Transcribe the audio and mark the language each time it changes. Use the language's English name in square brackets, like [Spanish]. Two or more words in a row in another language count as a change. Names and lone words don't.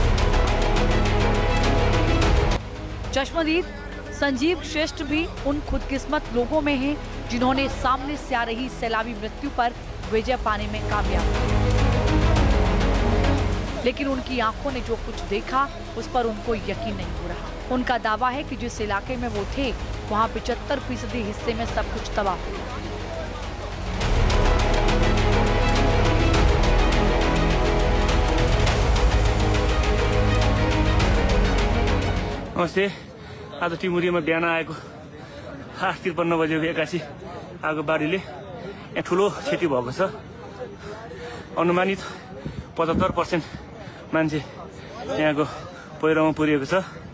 [Hindi] चश्मदीद संजीव श्रेष्ठ भी उन खुदकिस्मत लोगों में हैं जिन्होंने सामने से आ रही सैलाबी मृत्यु पर विजय पाने में कामयाब। लेकिन उनकी आंखों ने जो कुछ देखा उस पर उनको यकीन नहीं हो रहा। उनका दावा है कि जिस इलाके में वो थे वहाँ 75% हिस्से में सब कुछ तबाह हो गया। [Nepali] नमस्ते। आज टिमुरीमा बिहान आएको 8:53 बजेको एक्कासी आगो बाढीले यहाँ ठुलो क्षति भएको छ। अनुमानित 75% मान्छे यहाँको पहिरोमा पुरिएको छ।